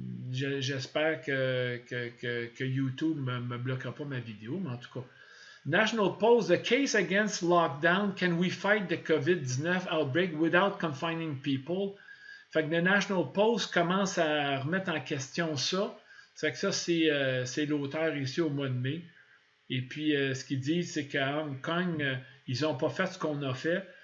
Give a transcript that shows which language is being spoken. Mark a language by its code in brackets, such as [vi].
[fr] J'espère que YouTube ne me bloquera pas ma vidéo, mais en tout cas. [en] National Post, the case against lockdown, can we fight the COVID-19 outbreak without confining people? [fr] Fait que le National Post commence à remettre en question ça. Fait que ça, c'est l'auteur ici au mois de mai. Et puis, ce qu'ils disent, c'est qu'à Hong Kong, ils n'ont pas fait ce qu'on a fait.